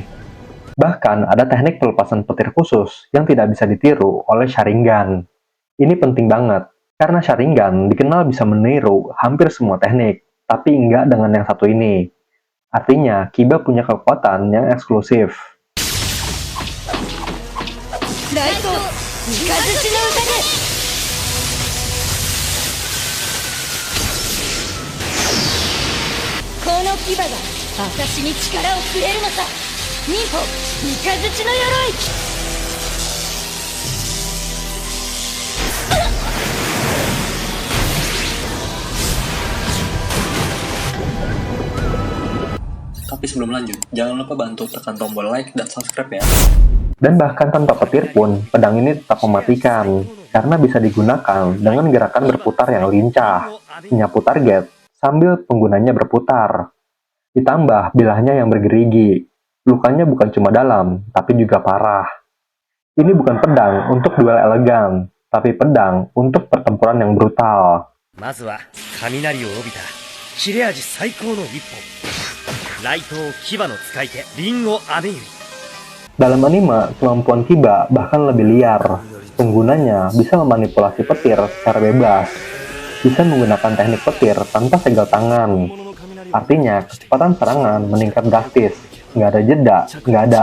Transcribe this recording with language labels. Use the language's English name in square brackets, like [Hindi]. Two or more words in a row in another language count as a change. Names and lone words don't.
[Indonesian] Bahkan ada teknik pelepasan petir khusus yang tidak bisa ditiru oleh Sharingan. Ini penting banget, karena Sharingan dikenal bisa meniru hampir semua teknik, tapi enggak dengan yang satu ini. Artinya, Kiba punya kekuatan yang eksklusif. [Japanese] ライト三日月の宴。この牙が私に力をくれるのさ。忍法三日月の鎧。 [Indonesian] Tapi sebelum lanjut, jangan lupa bantu tekan tombol like dan subscribe ya. Dan bahkan tanpa petir pun, pedang ini tetap mematikan, karena bisa digunakan dengan gerakan berputar yang lincah, menyapu target, sambil penggunanya berputar. Ditambah bilahnya yang bergerigi, lukanya bukan cuma dalam, tapi juga parah. Ini bukan pedang untuk duel elegan, tapi pedang untuk pertempuran yang brutal. [Japanese] まずは雷を帯びた切れ味最高の一本雷刀牙の使い手リンゴ雨ゆり [Indonesian] Dalam anime, kemampuan Kiba bahkan lebih liar. Penggunanya bisa memanipulasi petir secara bebas, bisa menggunakan teknik petir tanpa segel tangan. Artinya, kecepatan serangan meningkat drastis, nggak ada jeda, nggak ada.